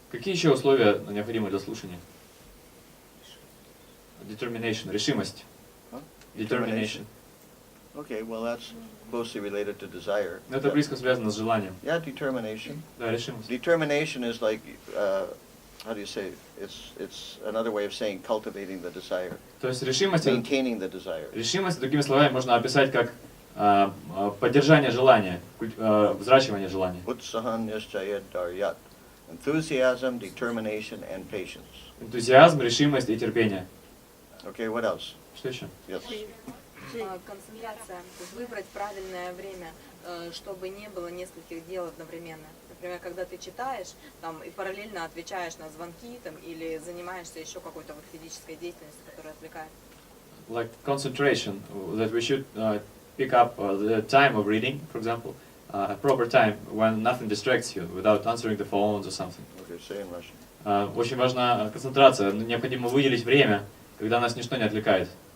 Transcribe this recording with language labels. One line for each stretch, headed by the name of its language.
Russian: Какие еще условия необходимы для слушания?
English: Determination, решимость. Huh? Determination. Okay, well that's closely related to desire.
Russian: Но это близко связано с желанием.
English: Yeah, determination.
Russian: Да, решимость.
English: Determination is like, how do you say? It's another way of saying cultivating the desire,
Russian: То есть решимость,
English: maintaining the desire.
Russian: решимость, другими словами, можно описать как поддержание желания, взращивание желания.
Sanskrit: Utsahan nischayat daryat.
English: Enthusiasm, determination, and patience.
Russian: Энтузиазм, решимость и терпение.
English: Okay, what else?
Russian: Что еще?
English: Yes.
Russian: Концентрация, то есть выбрать правильное время, чтобы не было нескольких дел одновременно. Например, когда ты читаешь там, и параллельно отвечаешь на звонки там, или занимаешься еще какой-то вот физической деятельностью, которая отвлекает.
English: Like concentration, that we should pick up the time of reading, for example, a proper time when nothing distracts you, without answering the phones or something. Okay, say in Russian.
Russian: Очень важна концентрация, необходимо выделить время, когда нас ничто не отвлекает.